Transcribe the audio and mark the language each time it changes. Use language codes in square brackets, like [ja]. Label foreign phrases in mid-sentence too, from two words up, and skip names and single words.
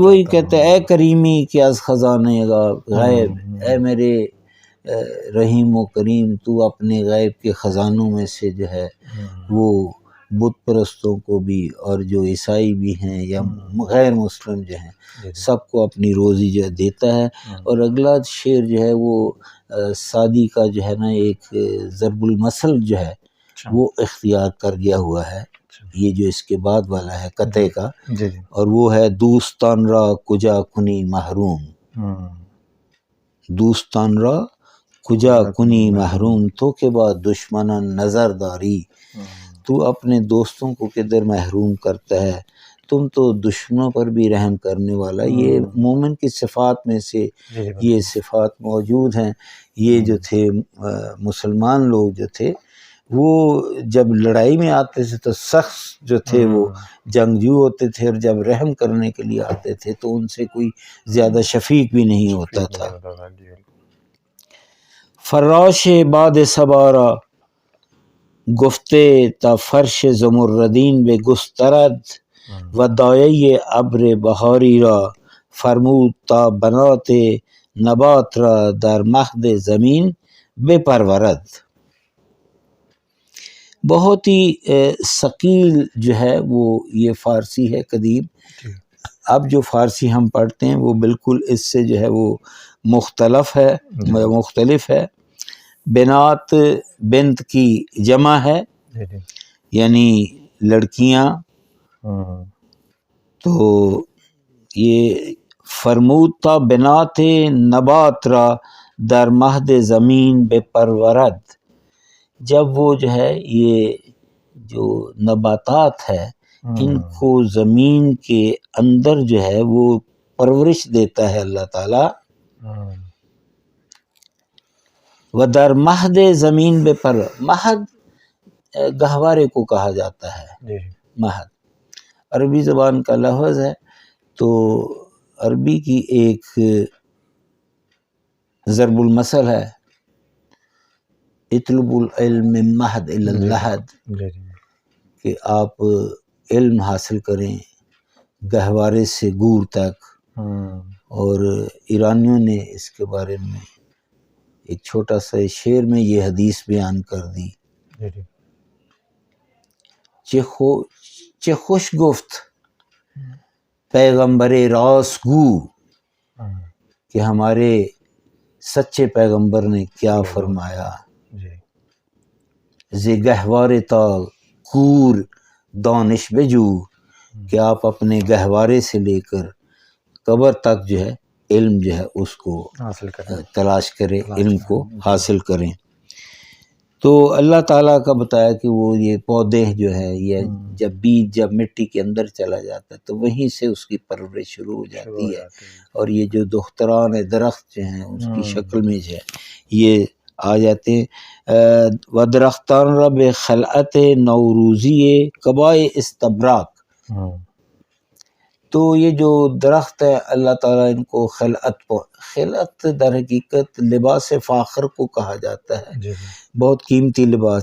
[ur] جی وہی کہتے ہیں [fa] اے کریمی کہ از خزانہ غیب، [ur] اے میرے رحیم و کریم تو اپنے غیب کے خزانوں میں سے جو ہے وہ بت پرستوں کو بھی اور جو عیسائی بھی ہیں یا غیر مسلم جو ہیں سب کو اپنی روزی جو ہے دیتا ہے۔ اور اگلا شعر جو ہے وہ سعدی کا جو ہے نا ایک ضرب المثل جو ہے وہ اختیار کر گیا ہوا ہے، یہ جو اس کے بعد والا ہے قطعے کا، اور وہ ہے [fa] دوستان را کجا کنی محروم، دوستان را کجا کنی محروم، [ur] تو کے بعد [fa] دشمنان نظر داری، [ur] تو اپنے دوستوں کو کدھر محروم کرتا ہے، تم تو دشمنوں پر بھی رحم کرنے والا۔ یہ مومن کی صفات میں سے یہ صفات موجود ہیں۔ یہ جو تھے مسلمان لوگ جو تھے وہ جب لڑائی میں آتے تھے تو سخت جو تھے وہ جنگجو ہوتے تھے، اور جب رحم کرنے کے لیے آتے تھے تو ان سے کوئی زیادہ شفیق بھی نہیں ہوتا تھا۔ [fa] فراش باد سبارا گفتے تا فرش زمردین بے گسترد، و دایه ابر بهاری را فرمود تا بنات نبات را در مهد زمین بپرورد۔ [ur] بہت ہی ثقیل جو ہے وہ یہ فارسی ہے قدیم۔ اب جو فارسی ہم پڑھتے ہیں وہ بالکل اس سے جو ہے وہ مختلف ہے۔ بنات بنت کی جمع ہے، یعنی لڑکیاں، تو یہ [fa] فرمود تا بنات نبات را در مہد زمین بے پرورد، [ur] جب وہ جو ہے یہ جو نباتات ہے ان کو زمین کے اندر جو ہے وہ پرورش دیتا ہے اللہ تعالیٰ، [fa] و در مہد زمین بے پر، [ur] مہد گہوارے کو کہا جاتا ہے، مہد عربی زبان کا لفظ ہے۔ تو عربی کی ایک ضرب المثل ہے، [ar] اطلب العلم من مہد الی اللحد، [ur] کہ آپ علم حاصل کریں گہوارے سے گور تک۔ اور ایرانیوں نے اس کے بارے میں ایک چھوٹا سا شعر میں یہ حدیث بیان کر دی، [fa] چه خوش گفت پیغمبر راست گو، [ur] کہ ہمارے سچے پیغمبر نے کیا فرمایا، [fa] ز گہوارے تا کور دانش بجو، [ur] کہ آپ اپنے گہوارے سے لے کر قبر تک جو ہے علم جو ہے اس کو تلاش کریں، علم کو حاصل کریں۔ تو اللہ تعالیٰ کا بتایا کہ وہ یہ پودے جو ہے یہ جب بیج جب مٹی کے اندر چلا جاتا ہے تو وہیں سے اس کی پرورش شروع ہو جاتی ہے، اور یہ جو دختران درخت جو ہیں اس کی شکل میں جو ہے یہ آ جاتے ہیں۔ [fa] و درختان رب خلعت نوروزی قبائے استبراق، [ur] تو یہ جو درخت ہے اللہ تعالیٰ ان کو خلعت در حقیقت لباس فاخر کو کہا جاتا ہے، بہت قیمتی لباس۔